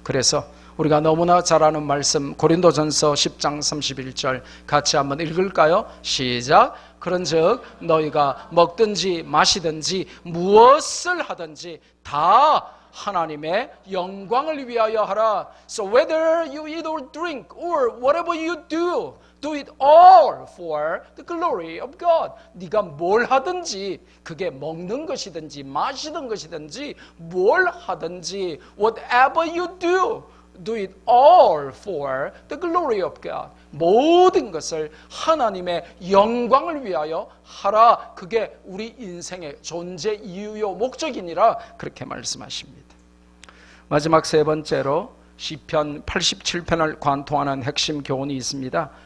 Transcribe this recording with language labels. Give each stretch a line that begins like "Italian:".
Korean: 그래서 우리가 너무나 잘 아는 말씀, 고린도전서 10장 31절 같이 한번 읽을까요? 시작. 그런즉 너희가 먹든지 마시든지 무엇을 하든지 다 하나님의 영광을 위하여 하라.
English: So whether you eat or drink or whatever you do, do it all for the glory of God.
Korean: 네가 뭘 하든지, 그게 먹는 것이든지 마시는 것이든지 뭘 하든지,
English: whatever you do, do it all for the glory of God.
Korean: 모든 것을 하나님의 영광을 위하여 하라. 그게 우리 인생의 존재 이유요 목적이니라, 그렇게 말씀하십니다. 마지막 세 번째로 시편 87편을 관통하는 핵심 교훈이 있습니다.